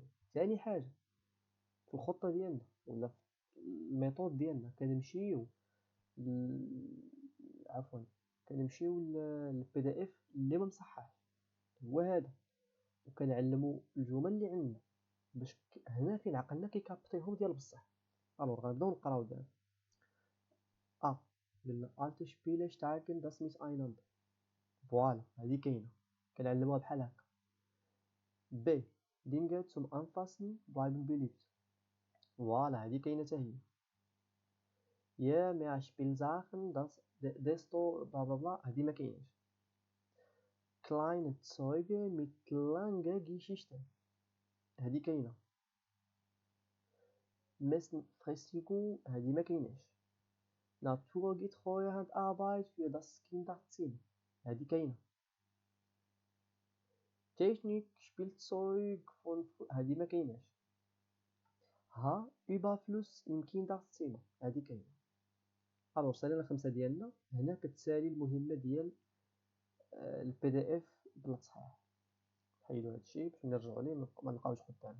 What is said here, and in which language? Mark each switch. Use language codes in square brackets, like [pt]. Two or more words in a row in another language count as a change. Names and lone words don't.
[ar] ثاني حاجة في الخطة ديالنا ولا في الميثود ديالنا كنمشيو عفوا كنمشيو للبي دي اف اللي ما مصححش، هو هذا، وكنعلمو الجمل اللي عندنا باش هنا فين عقلنا كيكابطيهم ديال بصح. الوغ غنبداو نقراو دابا. قلنا [de] alte Spiele stärken das Miteinander. [ar] فوالا هادي كاينه كنعلموها بحال هكا. [de] B Dinge zum Anfassen bleiben beliebt. [ar] فوالا هادي كاينه حتى هي. [de] يا mehr Spielsachen desto bla bla bla [ar] هادي ما كايناش. [de] kleine Zeuge mit langer Geschichte [ar] هادي كاينة. Messenfestigung هادي ما كايناش. [de] naturgetreue Handarbeit für das Kinderzimmer [ar] هادي كاينة. [de] Technik Spielzeug von [ar] هادي ما كايناش. [de] ها Überfluss im Kinderzimmer [ar] هادي كاينة. الوغ سالينا 5 ديالنا. هنا كتسالي المهمة ديال البي دي اف بلا تصحيح. نحيدو هادشي باش نرجعو ليه ما نلقاوش قدامنا.